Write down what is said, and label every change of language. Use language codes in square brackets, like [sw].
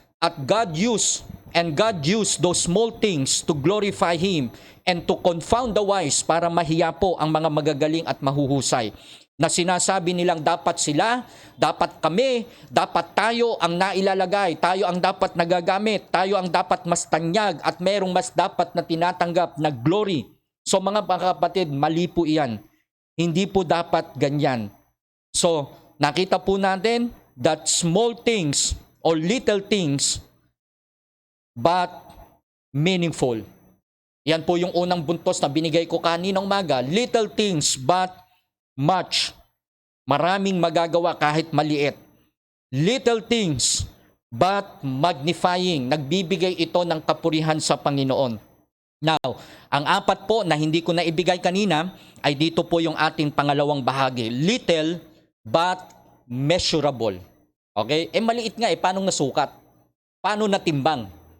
[en] At God used those small things to glorify Him and to confound the wise [tl] para mahiya po ang mga magagaling at mahuhusay. Na sinasabi nilang dapat sila, dapat kami, dapat tayo ang nailalagay, tayo ang dapat nagagamit, tayo ang dapat mas tanyag at merong mas dapat na tinatanggap na glory. So mga kapatid, mali po iyan. Hindi po dapat ganyan. [en] So [tl] nakita po natin [en] that small things or little things but meaningful. [tl] Yan po yung unang buntos na binigay ko kaninang umaga. [en] Little things but much. [tl] Maraming magagawa kahit maliit. [en] Little things but magnifying. [tl] Nagbibigay ito ng kapurihan sa Panginoon. Now, ang apat po na hindi ko na ibigay kanina ay dito po yung ating pangalawang bahagi. [en] Little but measurable. Okay? [tl] Maliit nga paano nasukat? Paano natimbang?